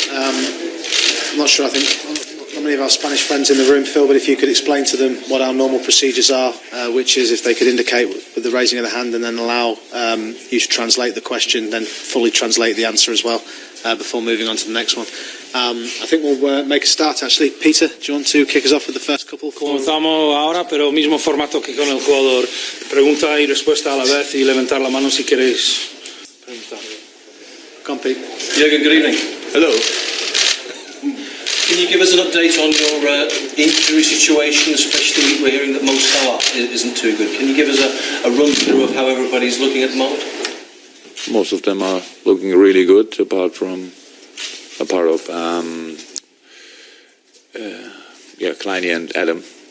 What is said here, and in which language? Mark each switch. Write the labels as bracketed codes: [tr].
[en] I'm not sure, I think not many of our Spanish friends in the room, Phil, but if you could explain to them what our normal procedures are, which is if they could indicate with the raising of the hand and then allow you to translate the question, then fully translate the answer as well before moving on to the next one. I think we'll make a start, actually. Peter, do you want to kick us off with the first couple? [es] Comenzamos ahora, pero mismo formato que con el jugador. Pregunta y respuesta a la vez y levantar la mano si queréis preguntar. [en] Come on, Pete. Jurgen, good evening. Hello. Can you give us an update on your injury situation, especially we're hearing that Mo Salah isn't too good. Can you give us a run-through of how everybody's looking at the moment? Most of them are looking really good, apart of Kleiny and Adam.